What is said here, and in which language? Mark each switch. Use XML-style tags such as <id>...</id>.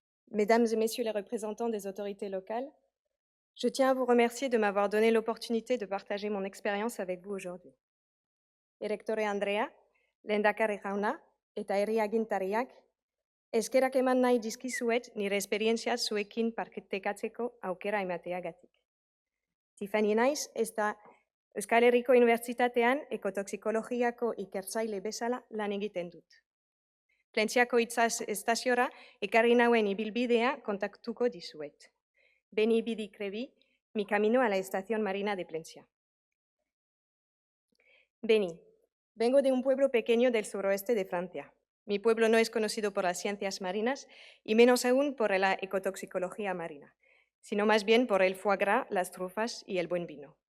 <fr>Mesdames et Messieurs les représentants des autorités locales, je tiens à vous remercier de m'avoir donné l'opportunité de partager mon expérience avec vous aujourd'hui.</fr> <eu>Direktore Andrea, lehendakari jauna eta herri agintariak, eskerrak eman nahi dizkizuet nire esperientzia zuekin partekatzeko aukera emateagatik. Tiffany naiz eta Euskal Herriko Unibertsitatean ekotoxikologiako ikertzaile bezala lan egiten dut. Plentziako itsas estaziora ekarri nauen ibilbidea kontaktuko dizuet.</eu> <es>Beni Bidi Krebi, mi camino a la Estación Marina de Plencia. Beni, vengo de un pueblo pequeño del suroeste de Francia. Mi pueblo no es conocido por las ciencias marinas y menos aún por la ecotoxicología marina, sino más bien por el foie gras, las trufas y el buen vino.</es>